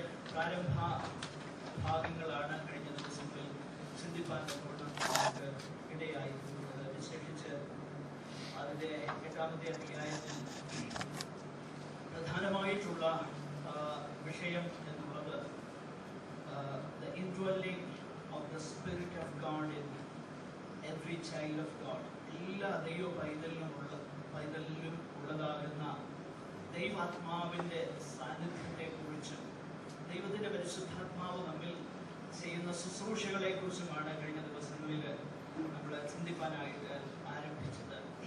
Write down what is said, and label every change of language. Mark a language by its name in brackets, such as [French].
[Malayalam] പ്രാരംഭ ഭാഗങ്ങളാണ് കഴിഞ്ഞ ദിവസങ്ങളിൽ ചിന്തിപ്പാൻ നമുക്ക് ഇടയായിരുന്നത്. വിശേഷിച്ച് അതിൻ്റെ 8-ാമത്തെ അധ്യായത്തിൽ പ്രധാനമായിട്ടുള്ള വിഷയം എന്നുള്ളത് [English] the indwelling of the Spirit of God in every child of God. [Malayalam] എല്ലാ ദൈവ പൈതലിലും ഉള്ളതാകുന്ന ദൈവാത്മാവിൻ്റെ സാന്നിധ്യത്തെക്കുറിച്ചും ദൈവത്തിൻ്റെ പരിശുദ്ധാത്മാവ് നമ്മിൽ ചെയ്യുന്ന ശുശ്രൂഷകളെക്കുറിച്ചുമാണ് കഴിഞ്ഞ ദിവസങ്ങളിൽ നമ്മൾ ചിന്തിപ്പാനായിട്ട് ആരംഭിച്ചത്.